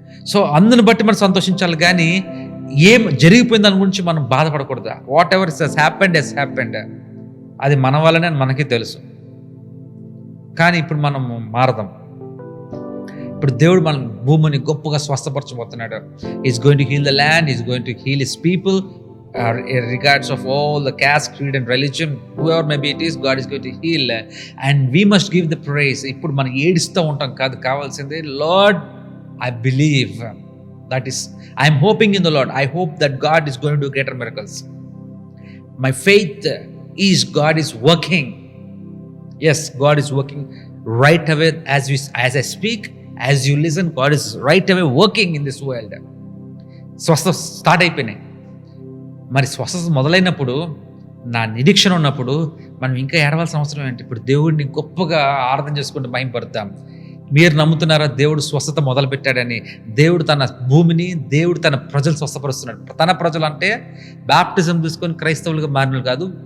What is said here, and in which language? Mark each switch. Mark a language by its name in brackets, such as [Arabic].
[Telugu] So అందుని బట్టి మనం సంతోషించాలి, కానీ ఏం జరిగిపోయింది దాని గురించి మనం బాధపడకూడదు. [English] whatever is happened has happened, [Telugu] అది మన వల్లనే మనకి తెలుసు. కానీ ఇప్పుడు మనం మారదాం. ఇప్పుడు దేవుడు మన భూమిని గొప్పగా స్వస్థపరచబోతున్నాడు. [English] Is going to heal the land, is going to heal his people regards of all the caste, creed and religion, whoever maybe it is, God is going to heal and we must give the praise. [Telugu] ఇప్పుడు మనం ఏడుస్తూ ఉంటాం కాదు, కావాల్సింది [English] Lord, I believe, that is, I am hoping in the Lord. I hope that God is going to do greater miracles. My faith is God is working. Yes, God is working right away as I speak, as you listen. God is right away working in this world. [Telugu] Swasthya start అయిపోయినాయి. మరి స్వస్థత మొదలైనప్పుడు, నా నిరీక్షణ ఉన్నప్పుడు మనం ఇంకా ఏడవలసిన అవసరం ఏంటి? ఇప్పుడు దేవుడిని గొప్పగా ఆరాధన చేసుకుంటూ మహింపడతాం. మీరు నమ్ముతున్నారా దేవుడు స్వస్థత మొదలు పెట్టాడని? దేవుడు తన భూమిని, దేవుడు తన ప్రజలు స్వస్థపరుస్తున్నాడు. తన ప్రజలు అంటే బాప్టిజం తీసుకొని క్రైస్తవులుగా మారినలు కాదు.